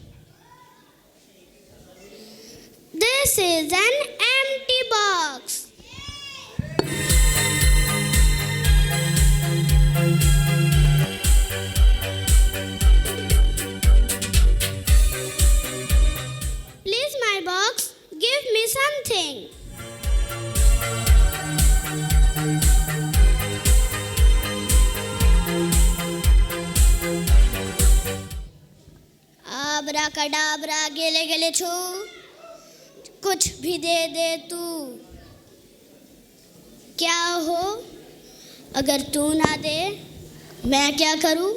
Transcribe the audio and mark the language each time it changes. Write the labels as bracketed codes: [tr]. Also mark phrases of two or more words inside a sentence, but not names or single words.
[en] This is an empty box. Please, my box, give me something. आबरा कडाबरा गेले गेले छो, [hi] कुछ भी दे दे तू। क्या हो अगर तू ना दे, मैं क्या करूं?